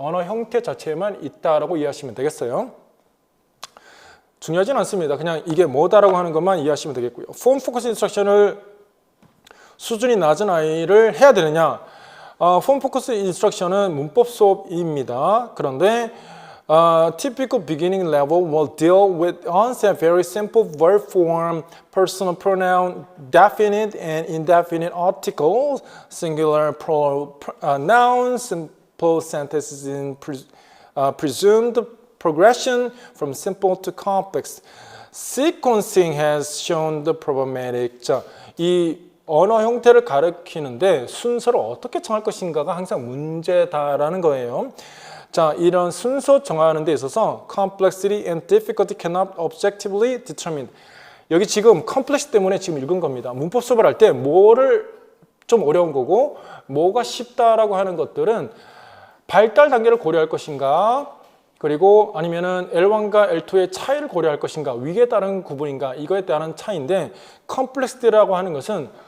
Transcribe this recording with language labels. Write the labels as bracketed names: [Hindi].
[Korean] 언어 형태 자체에만 있다라고 이해하시면 되겠어요. 중요하진 않습니다. 그냥 이게 뭐다라고 하는 것만 이해하시면 되겠고요. 폼 포커스 인스트럭션을 수준이 낮은 아이를 해야 되느냐? 폼 포커스 인스트럭션은 문법 수업입니다. [English] 그런데 typical beginning level will deal with onset very simple verb form, personal pronoun, definite and indefinite articles, singular nouns, simple sentences in presumed progression from simple to complex. Sequencing has shown the problematic. [Korean] 자, 이 언어 형태를 가리키는데 순서를 어떻게 정할 것인가가 항상 문제다라는 거예요. 자, 이런 순서 정하는 데 있어서 [English] complexity and difficulty cannot objectively determined. [Korean] 여기 지금 컴플렉스 때문에 지금 읽은 겁니다. 문법 수업을 할 때 뭐를 좀 어려운 거고 뭐가 쉽다라고 하는 것들은 발달 단계를 고려할 것인가, 그리고 아니면은 L1과 L2의 차이를 고려할 것인가, 위에 따른 구분인가, 이거에 따른 차이인데 컴플렉스라고 하는 것은